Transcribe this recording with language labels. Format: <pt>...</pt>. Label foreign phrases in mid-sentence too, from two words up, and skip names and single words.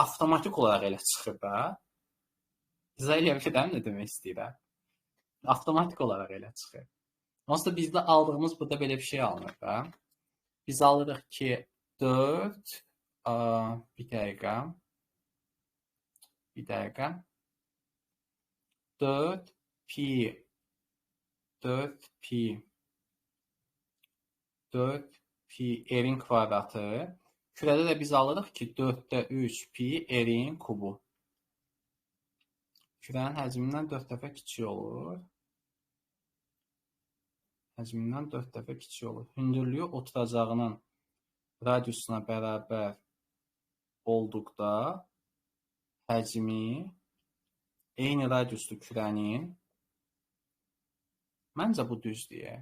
<az>Avtomatik olaraq elə çıxır da. İzah eləyə bilirəm nə demək istəyirəm. Avtomatik olaraq elə çıxır. Onsuz da bizdə aldığımız burada belə bir şey alınır da. Biz alırıq ki 4 bir dəqiqə 4 pi r-in kvadratı. Kürədə də biz alırıq ki 4-də 3 pi r-in kubu. Kürənin həcmindən 4 dəfə kiçik olur. Həcmindən 4 dəfə kiçik olur. Hündürlüyü oturacağının radiusuna bərabər olduqda həcmi eyni radiuslu kürənin, məncə bu düzdür.</az>